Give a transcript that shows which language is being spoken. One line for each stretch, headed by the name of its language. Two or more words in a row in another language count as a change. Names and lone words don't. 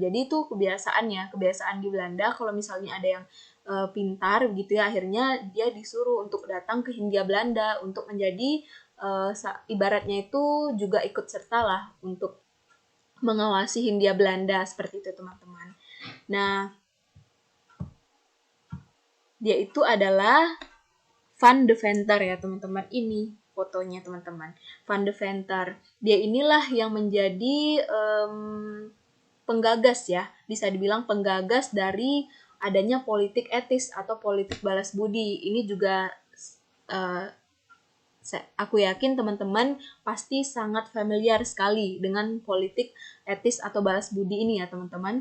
Indonesian: Jadi itu kebiasaan di Belanda kalau misalnya ada yang pintar begitu ya, akhirnya dia disuruh untuk datang ke Hindia Belanda untuk menjadi ibaratnya itu juga ikut serta lah untuk mengawasi Hindia Belanda, seperti itu teman-teman. Nah, dia itu adalah Van de Venter ya teman-teman. Ini fotonya teman-teman. Van de Venter. Dia inilah yang menjadi penggagas ya, bisa dibilang penggagas dari adanya politik etis atau politik balas budi. Ini juga aku yakin teman-teman pasti sangat familiar sekali dengan politik etis atau balas budi ini ya teman-teman.